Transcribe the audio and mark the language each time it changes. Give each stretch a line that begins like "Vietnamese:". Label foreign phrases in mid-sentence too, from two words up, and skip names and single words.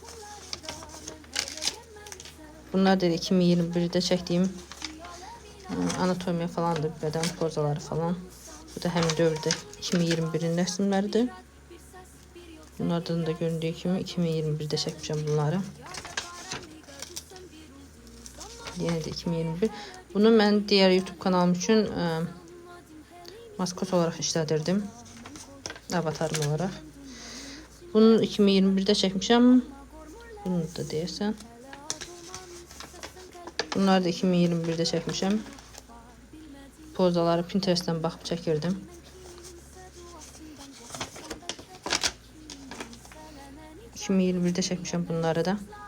Azerbaijani: Bunlar da 2021'də çəkdiyim anatomiya falandır, bədən pozaları falan. Bu da həmin dövrdə 2021'in rəsmləridir. Bunlardan da göründüyü kimi 2021'də çəkmişəm bunları.
Turkish: Yine de 2021. Bunu mən diğer YouTube kanalım için maskot olarak işlədirdim. Avatarım olarak.
Azerbaijani: Bunu 2021'də çəkmişəm. Bunu da deyəsən. Bunları da 2021'də çəkmişəm. Pozaları Pinterest'ten baxıb çəkirdim. ...2021'də çəkmişəm bunları da.